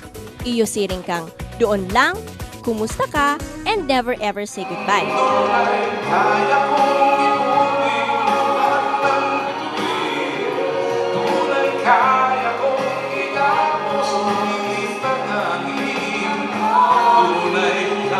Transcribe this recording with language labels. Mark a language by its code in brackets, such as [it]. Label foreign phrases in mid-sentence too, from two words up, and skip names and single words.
[bik] Iyo siring kang Doon Lang, Kumusta Ka, and Never Ever Say Goodbye. [tl] Kaya kong ipunin lahat ng tunay, kaya kong itapos ang hangin. Tunay